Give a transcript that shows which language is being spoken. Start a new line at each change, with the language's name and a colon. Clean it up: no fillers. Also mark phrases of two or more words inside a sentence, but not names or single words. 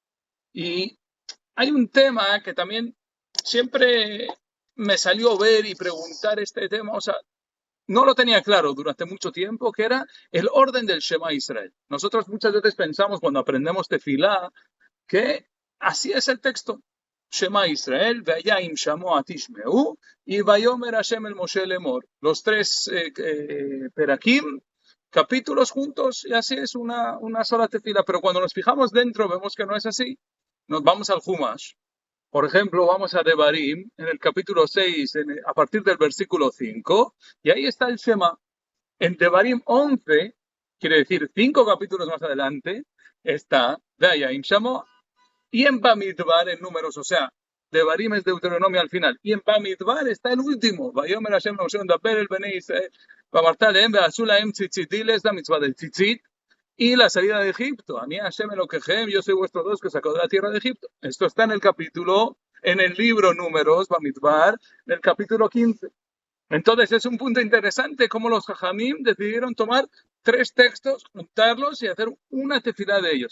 Spanish: Y hay un tema que también siempre me salió ver y preguntar este tema, o sea, no lo tenía claro durante mucho tiempo, que era el orden del Shema Israel. Nosotros muchas veces pensamos cuando aprendemos tefilá que así es el texto.
Hebrew: שמע ישראל, והיה אם שמוע תשמעו, y ויאמר השם אל משה לאמר.
Spanish: Los tres perakim, capítulos juntos, y así es una sola tefila. Pero cuando nos fijamos dentro, vemos que no es así. Nos vamos al Humash. Por ejemplo, vamos a Devarim, en el capítulo 6, a partir del versículo 5, y ahí está el Shema. En Devarim 11, quiere decir 5 capítulos más adelante, está
Hebrew: והיה אם שמוע.
Spanish: Y en Bamidbar, en números, o sea, de Barim es Deuteronomio al final. Y en Bamidbar está el último.
Hebrew: ויאמר השם משה דבר אל בני ישראל. ואמרת להם ועשו להם ציצית.
Spanish: Diles la mitzvah del tzitzit y la salida de Egipto.
Hebrew: אני השם אלוקיכם,
Spanish: yo soy vuestro Dios que sacó de la tierra de Egipto. Esto está en el capítulo, en el libro Números, Bamidbar, en el capítulo 15. Entonces es un punto interesante cómo los Jajamim decidieron tomar tres textos, juntarlos y hacer una tefilá de ellos.